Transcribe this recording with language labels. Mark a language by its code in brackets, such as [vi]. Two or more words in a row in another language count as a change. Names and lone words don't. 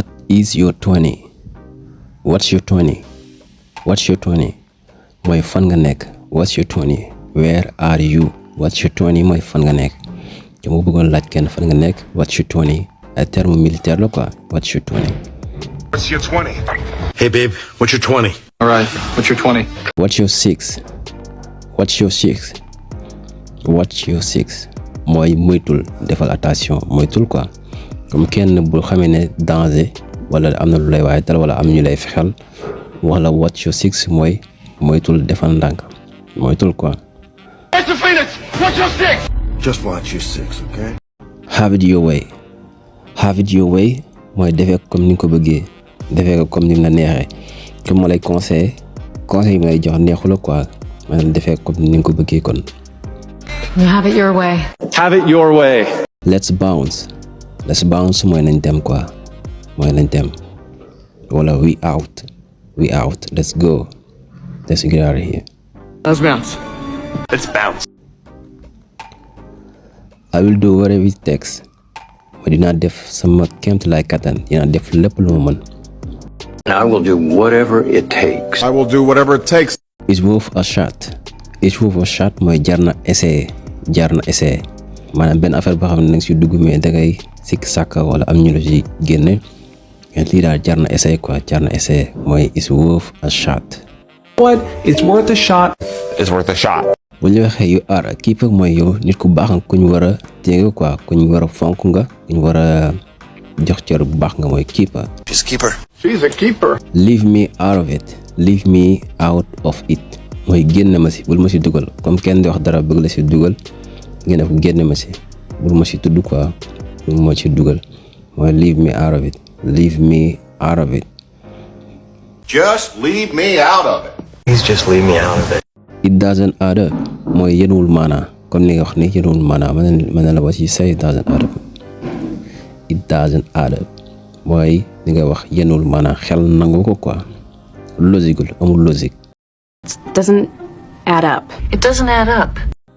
[en] is your 20 what's your 20 [wo] mooy fan nga nekk. [en] what's your 20 where are you. what's your 20 [wo] mooy fan nga nekk. te mu bëggoon laaj kenn fan nga nekk. [en] what's your 20 ay [fr] terme militaire [en] la quoi. what's your 20. What's your 20? Hey babe, what's your 20? All right, what's your 20? what's your 6 [wo] mooy moytul defal attention moytul quoi. comme kenn bu xamee ne danger wala am na lu lay waaye dal wala am ñu lay fexel wala [en] what's your 6 [wo] mooy moytul defal ndànk moytul quoi. [en] What's your 6? Just watch your 6, okay? have it your way [wo] mooy defee comme ni nga ko bëggee defee ko comme ni mu la neexee comme ma lay conseil yi may jox neexu la quoi maanaam defee comme ni nga ko bëggee kon. [en] Have it your way. let's bounce [wo] mooy nañ dem quoi mooy nañ dem wala [en] we out let's go let's get out of here. Let's bounce. I will do whatever it takes [wo] mooy dinaa def sama kéemtu lay kattan dinaa def lépp lu ma mën. [en] I will do whatever it takes. I will do whatever it takes. It's worth a shot [wo] mooy jar na essayer maanaam benn affaire boo xam ne nag si dugg mais dangay sikk sàkk wala am ñu la si génne lii daal jar na essayer quoi jar na essayer mooy [en] it's worth a shot. What? It's worth a shot. [wo] bu ñu waxee [en] you are keeper [wo] mooy yow nit ku baax nga ku ñu war a téye quoi ku ñu war a fonk nga ku ñu war a jox cër bu baax nga mooy keeper. [en] She's a keeper. leave me out of it [wo] mooy génn ma si bul ma si dugal comme kenn di wax dara bëgg la si dugal ngeen def génn ma si bul ma si tudd quoi bul ma si dugal mooy [en] leave me out of it. Just leave me out of it. Please just leave me out of it. it doesn't add up [wo] mooy yenuwul maanaa comme ni nga wax ni yenuwul maanaa mën na la wax ci [en] say it doesn't add up [wo] mooy li nga wax yenuwul maanaa xel nangu ko quoi logique amul logique. [en] It doesn't add up.